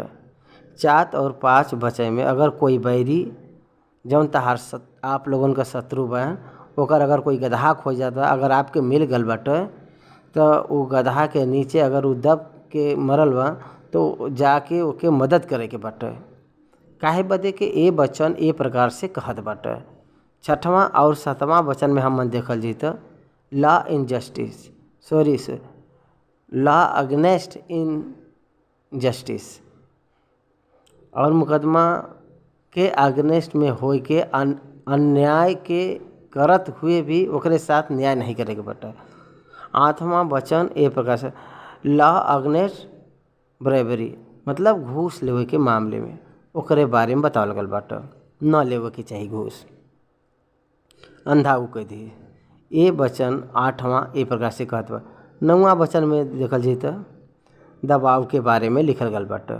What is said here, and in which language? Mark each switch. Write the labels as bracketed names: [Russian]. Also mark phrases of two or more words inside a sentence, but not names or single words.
[Bhojpuri] 4 और 5 वचन में अगर कोई बैरी जौन तहार आप लोगन का शत्रु बा ओकर अगर कोई गदहा खो जाता अगर आपके मिल गल बाटे तो वो गदहा के नीचे अगर वो दब के मरल बा तो जाके ओके मदद करे के बाटे। काहे बदे के ए वचन ए प्रकार से कहत बाटे। 6वां और 7वां वचन में हम देखल जी तो [English] law in justice law against in justice [Bhojpuri] और मुकदमा के अगेंस्ट में होए के अन्याय के करत हुए भी ओकरे साथ न्याय नहीं करे के बाटे। 8वां वचन ए प्रकार से [English] law against bravery [Bhojpuri] मतलब घूस लेवे के मामले में ओकरे बारे में बतावल गल बाटे। न लेवे के चाहिए घूस, अंधा उ कह दी। ये वचन 8वां ए प्रकार से कहत बा। 9वां वचन में देखल जाए तो दबाव के बारे में लिखल गल बाटे।